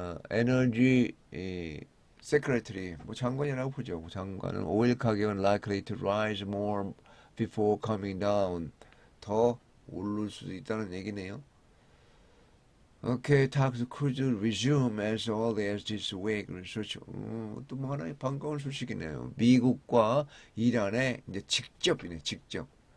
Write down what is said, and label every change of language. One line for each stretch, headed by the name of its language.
Korean: 에너지 세크레터리 장관이라고 보죠. 장관은 오일 가격은
English: likely to rise more before coming down.
Korean: 더 오를 수도 있다는 얘기네요.
English: Okay, talks could resume as early as this week.
Korean: 또 뭐 하나의 반가운 소식이네요. 미국과 이란의 이제 직접이네, 직접.